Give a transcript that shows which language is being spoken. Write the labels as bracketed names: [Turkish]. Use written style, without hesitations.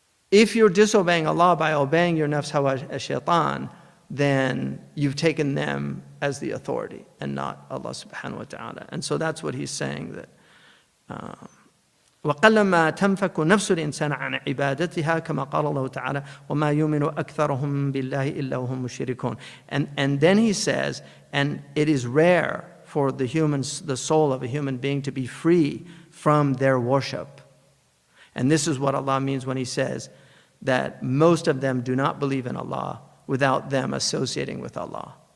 [English] If you're disobeying Allah by obeying your nafs hawa shaitan, then you've taken them as the authority and not Allah subhanahu wa ta'ala. And so that's what he's saying, that [Arabic] وَقَلَّمَا تَنْفَكُ نَفْسُ الْإِنسَانَ عَنْ عِبَادَتِهَا كَمَا قَالَ اللَّهُ تَعَالَى وَمَا يُؤْمِنُ أَكْثَرُهُم بِاللَّهِ إِلَّا وَهُم مُشْرِكُونَ. [English] And then he says, and it is rare for the soul of a human being to be free from their worship. And this is what Allah means when he says that most of them do not believe in Allah without them associating with Allah.